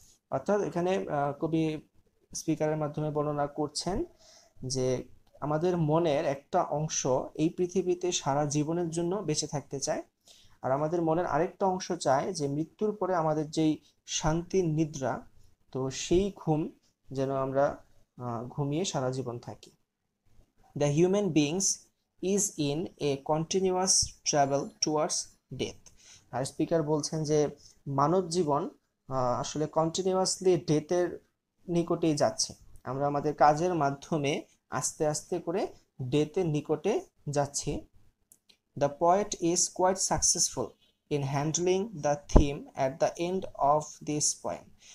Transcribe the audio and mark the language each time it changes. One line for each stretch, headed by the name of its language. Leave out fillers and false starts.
Bangla: অর্থাৎ এখানে কবি স্পিকারের মাধ্যমে বর্ণনা করছেন যে আমাদের মনের একটা অংশ এই পৃথিবীতে সারা জীবনের জন্য বেঁচে থাকতে চায়, আর আমাদের মনের আরেকটা অংশ চায় যে মৃত্যুর পরে আমাদের যেই শান্তির নিদ্রা, তো সেই ঘুম যেন আমরা ঘুমিয়ে সারা জীবন থাকি।
English: The human beings is in a continuous travel towards death.
Bangla: আর speaker বলছেন যে মানব জীবন আসলে কন্টিনিউয়াসলি ডেথের নিকটেই যাচ্ছে, আমরা আমাদের কাজের মাধ্যমে আস্তে আস্তে করে ডেথের নিকটে যাচ্ছি।
English: The poet is quite successful in handling the theme at the end of this poem.